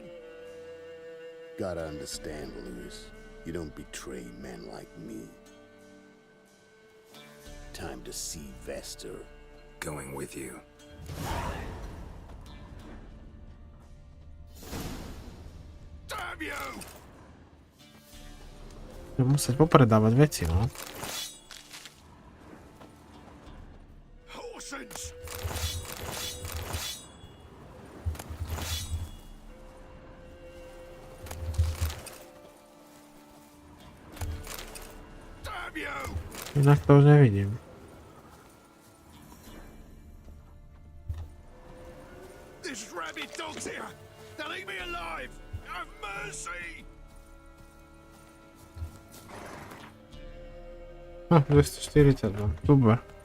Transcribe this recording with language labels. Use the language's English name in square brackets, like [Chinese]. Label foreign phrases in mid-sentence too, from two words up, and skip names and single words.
[English] Gotta understand, Lewis. You don't betray men like me. Time to see Vester. Going with you. Damn you! [Slovak] Musieť popredawać veci, no. [English] Horsens! Damn you! [Slovak] Inak to už nevidím. [English] This rabid dog's here! They'll eat me alive! Have mercy! [Slovak] 242, super.